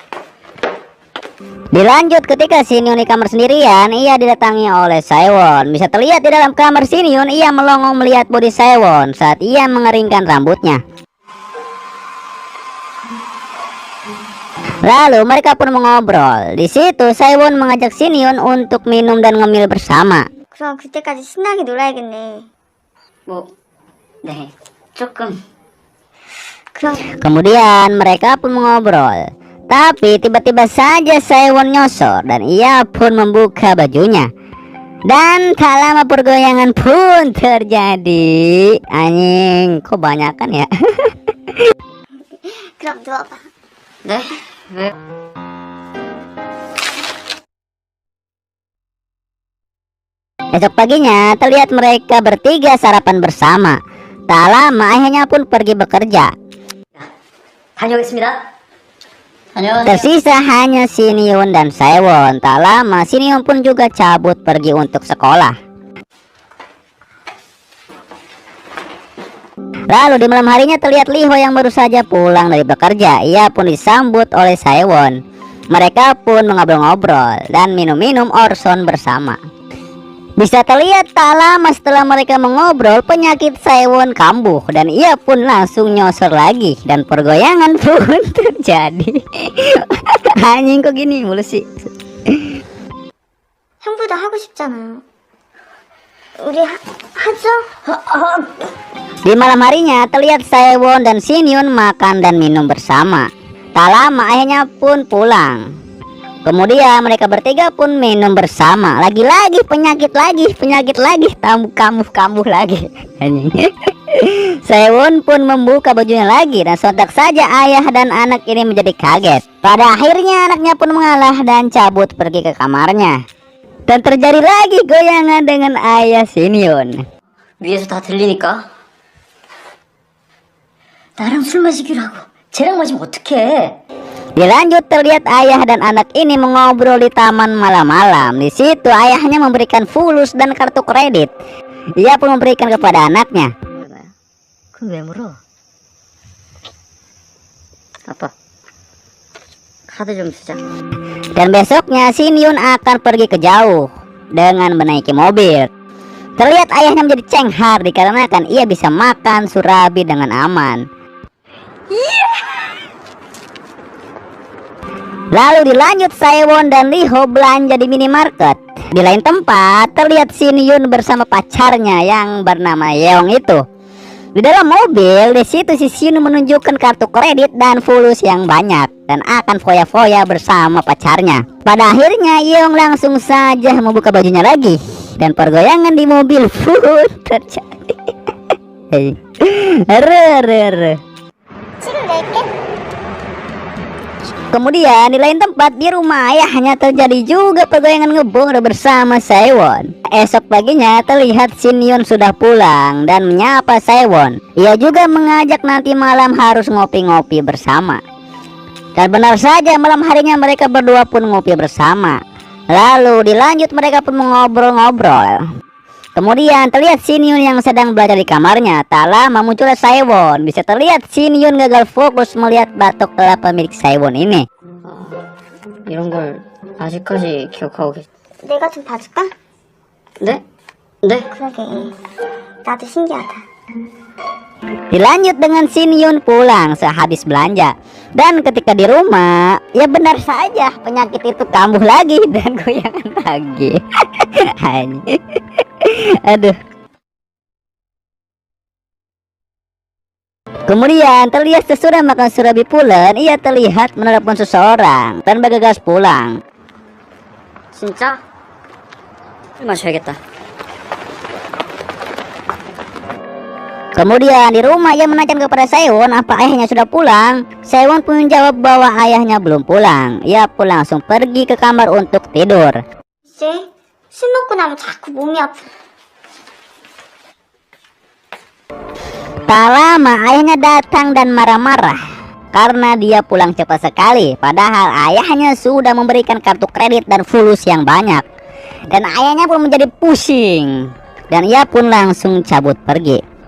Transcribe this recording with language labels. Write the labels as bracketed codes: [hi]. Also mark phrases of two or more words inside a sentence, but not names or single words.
[id] Dilanjut ketika Shin Yun di kamar sendirian, ia didatangi oleh Saewon. Bisa terlihat di dalam kamar Shin Yun, ia melongo melihat bodi Saewon saat ia mengeringkan rambutnya. Lalu mereka pun mengobrol. Di situ Saewon mengajak Shin Yun untuk minum dan ngemil bersama. [ko] 그럼 그때까지 신나게 놀아야겠네. 네, 조금. [id] Kemudian mereka pun mengobrol. Tapi tiba-tiba saja Saewon nyosor dan ia pun membuka bajunya. Dan tak lama pergoyangan pun terjadi. Anjing, kok banyakan ya? [ko] 그럼 누워봐. 네? 왜? [id] Esok paginya terlihat mereka bertiga sarapan bersama. Tak lama ayahnya pun pergi bekerja. [ko] 다녀오겠습니다. 다녀오세요. [id] Tersisa hanya Shin Yun dan Saewon. Tak lama Shin Yun pun juga cabut pergi untuk sekolah. Lalu di malam harinya terlihat Lee Ho yang baru saja pulang dari bekerja. Ia pun disambut oleh Saewon. Mereka pun mengobrol-ngobrol dan minum-minum orson bersama. Bisa terlihat tak lama setelah mereka mengobrol, penyakit Saewon kambuh dan ia pun langsung nyosor lagi dan pergoyangan pun terjadi. Anjing kok gini mulu sih. [ko] 형부도 하고 싶잖아요. 우리 하죠? [id] Di malam harinya terlihat Saewon dan Shin Yun makan dan minum bersama. Tak lama ayahnya pun pulang. Kemudian mereka bertiga pun minum bersama. Lagi-lagi penyakit lagi, kambuh lagi. Saewon pun membuka bajunya lagi dan sontak saja ayah dan anak ini menjadi kaget. Pada akhirnya anaknya pun mengalah dan cabut pergi ke kamarnya. Dan terjadi lagi goyangan dengan ayah Shin Yun. [ko] 위에서 다 들리니까. 나랑 술 마시기로 하고 쟤랑 마시면 어떡해? [id] Dilanjut terlihat ayah dan anak ini mengobrol di taman malam-malam. Di situ ayahnya memberikan fulus dan kartu kredit. Ia pun memberikan kepada anaknya. [ko] 그럼 왜 물어? 아빠, 카드 좀 주자. [id] Dan besoknya Shin Yun akan pergi ke jauh dengan menaiki mobil. Terlihat ayahnya menjadi cenghar dikarenakan ia bisa makan surabi dengan aman. Lalu dilanjut Saewon dan Lee Ho belanja di minimarket. Di lain tempat terlihat Shin Yun bersama pacarnya yang bernama Yeong itu. Di dalam mobil, di situ si Shin menunjukkan kartu kredit dan fulus yang banyak dan akan foya-foya bersama pacarnya. Pada akhirnya Yeong langsung saja membuka bajunya lagi dan pergoyangan di mobil pun terjadi. [ko] 지금 낼게. [id] Kemudian di lain tempat di rumah ayahnya terjadi juga pergoyangan ngebor bersama Saewon. Esok paginya terlihat Shin Yun sudah pulang dan menyapa Saewon. Ia juga mengajak nanti malam harus ngopi-ngopi bersama. Dan benar saja malam harinya mereka berdua pun ngopi bersama. Lalu dilanjut mereka pun mengobrol-ngobrol. Kemudian terlihat Shin Yun yang sedang belajar di kamarnya. Tak lama munculnya Saewon. Bisa terlihat Shin Yun gagal fokus melihat batok kelapa milik Saewon ini. [ko] 이런 걸 아직까지 기억하고 계시... 내가 좀 봐줄까? 네? 네? 그러게. 나도 신기하다. [id] Dilanjut dengan Shin Yun pulang sehabis belanja. Dan ketika di rumah, ya benar saja penyakit itu kambuh lagi dan goyangan lagi. Aduh. Kemudian terlihat sesudah makan surabi pulen, ia terlihat menelepon seseorang dan bergegas pulang. [ko] 진짜? 술 마셔야겠다. [id] Kemudian di rumah ia menanyakan kepada Saewon apa ayahnya sudah pulang. Saewon pun menjawab bahwa ayahnya belum pulang. Ia pun langsung pergi ke kamar untuk tidur. [ko] 이제 술 먹고 나면 자꾸 몸이 아파. [id] Tak lama ayahnya datang dan marah-marah karena dia pulang cepat sekali. Padahal ayahnya sudah memberikan kartu kredit dan fulus yang banyak. Dan ayahnya pun menjadi pusing. Dan ia pun langsung cabut pergi.